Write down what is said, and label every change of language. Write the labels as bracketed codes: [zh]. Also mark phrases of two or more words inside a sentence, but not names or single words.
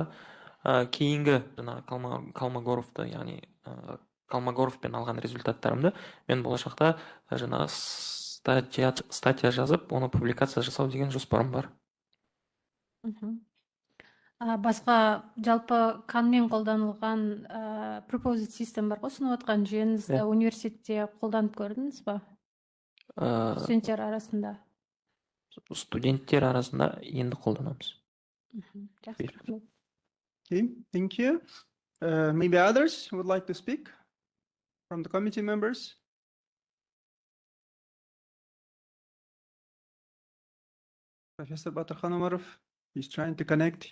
[kk] Кейінгі жаңа Колмогоровты, яғни Колмогоровпен алған результаттарымды мен болашақта жаңа статья жазып, оны публикация жасау деген жоспарым бар. Басқа жалпы канмен қолданылған [en] proposed system [kk] бар ғой, ұсынып отқан жүйеңізді университетте қолданып көрдіңіз ба? Студенттер арасында. Студенттер арасында енді қолданамыз. [en] Okay, thank you. Maybe others would like to speak from the committee members? Professor Bauyrzhan Omarov, he's trying to connect.